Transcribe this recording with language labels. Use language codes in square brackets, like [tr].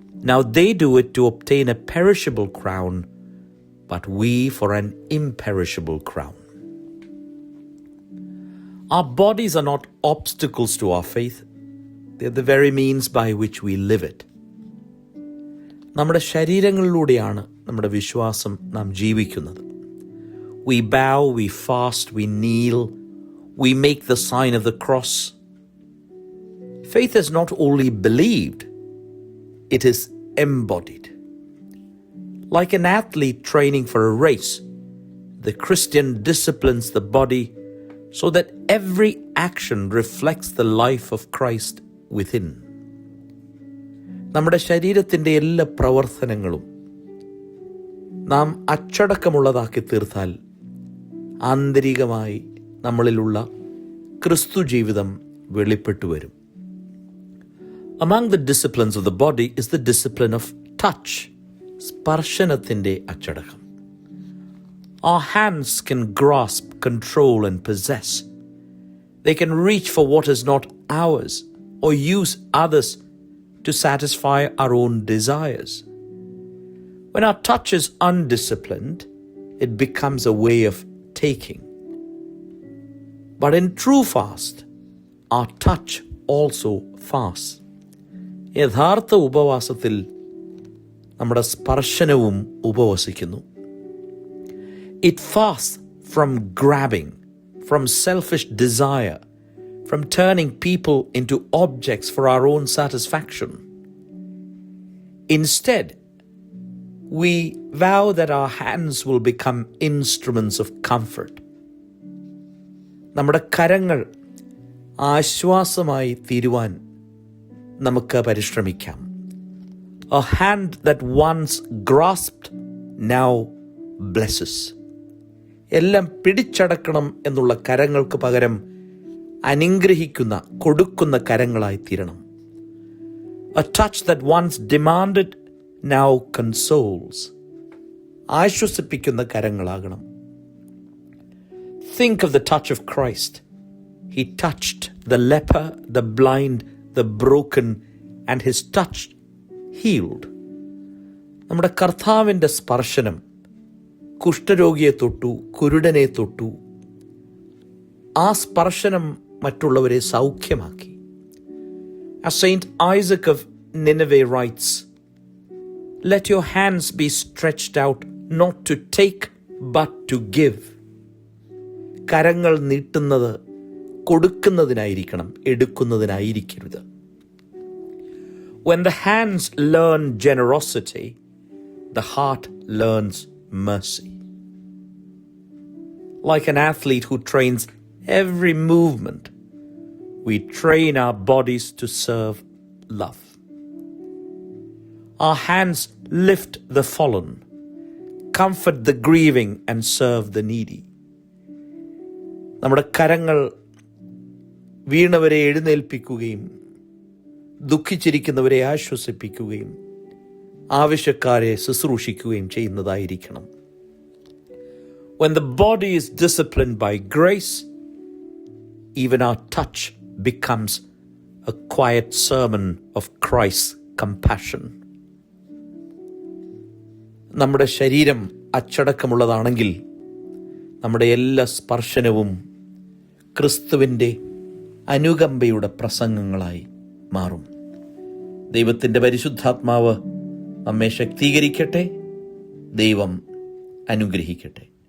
[en] Now they do it to obtain a perishable crown, but we for an imperishable crown. Our bodies are not obstacles to our faith. They are the very means by which we live it. [ml] നമ്മുടെ ശരീരങ്ങളിലൂടെയാണ് നമ്മുടെ വിശ്വാസം നാം ജീവിക്കുന്നത്. [en] We bow, we fast, we kneel, we make the sign of the cross. Faith is not only believed, it is embodied. Like an athlete training for a race, the Christian disciplines the body so that every action reflects the life of Christ within. [ml] നമ്മുടെ ശരീരത്തിൻ്റെ എല്ലാ പ്രവർത്തനങ്ങളും നാം അച്ചടക്കമുള്ളതാക്കി തീർത്താൽ ആന്തരികമായി നമ്മളിലുള്ള ക്രിസ്തു ജീവിതം വെളിപ്പെട്ടു വരും. [en] Among the disciplines of the body is the discipline of touch, [ml] സ്പർശനത്തിൻ്റെ അച്ചടക്കം. [en] Our hands can grasp, control and possess. They can reach for what is not ours or use others to satisfy our own desires. When our touch is undisciplined, it becomes a way of taking. But in true fast, our touch also fasts. [ml] യഥാർത്ഥ ഉപവാസത്തിൽ നമ്മുടെ സ്പർശനവും ഉപവസിക്കുന്നു. [en] It fasts from grabbing, from selfish desire, from turning people into objects for our own satisfaction. Instead, we vow that our hands will become instruments of comfort. [ml] നമ്മുടെ കരങ്ങൾ ആശ്വാസമായി തീരുവാൻ നമുക്ക് പരിശ്രമിക്കാം. [en] A hand that once grasped now blesses. [ml] എല്ലാം പിടിച്ചടക്കണം എന്നുള്ള കരങ്ങൾക്ക് പകരം അനുഗ്രഹിക്കുന്ന, കൊടുക്കുന്ന കരങ്ങളായി തീരണം. [en] A touch that once demanded now consoles. [ml] ആശ്വസിപ്പിക്കുന്ന കരങ്ങളാകണം. [en] Think of the touch of Christ. He touched the leper, the blind, the broken, and his touch healed. [ml] നമ്മുടെ കർത്താവിൻ്റെ സ്പർശനം കുഷ്ഠരോഗിയെ തൊട്ടു, കുരുടനെ തൊട്ടു. ആ സ്പർശനം മറ്റുള്ളവരെ സൗഖ്യമാക്കി. [en] As Saint Isaac of Nineveh writes, "Let your hands be stretched out, not to take, but to give." [ml] കരങ്ങൾ നീട്ടുന്നത് കൊടുക്കുന്നതിനായിരിക്കണം, എടുക്കുന്നതിനായിരിക്കരുത്. [en] When the hands learn generosity, the heart learns mercy. Like an athlete who trains every movement, we train our bodies to serve love. Our hands lift the fallen, comfort the grieving, and serve the needy. [ml] നമ്മുടെ കരങ്ങൾ വീണവരെ എഴുന്നേൽപ്പിക്കുകയും ദുഃഖിച്ചിരിക്കുന്നവരെ ആശ്വസിപ്പിക്കുകയും ആവശ്യക്കാരെ ശുശ്രൂഷിക്കുകയും ചെയ്യുന്നതായിരിക്കണം. [en] When the body is disciplined by grace, even our touch becomes a quiet sermon of Christ's compassion. [ml] നമ്മുടെ ശരീരം അച്ചടക്കമുള്ളതാണെങ്കിൽ നമ്മുടെ എല്ലാ സ്പർശനവും ക്രിസ്തുവിൻ്റെ അനുകമ്പയുടെ പ്രസംഗങ്ങളായി മാറും. ദൈവത്തിൻ്റെ പരിശുദ്ധാത്മാവ് നമ്മെ ശക്തീകരിക്കട്ടെ. ദൈവം അനുഗ്രഹിക്കട്ടെ.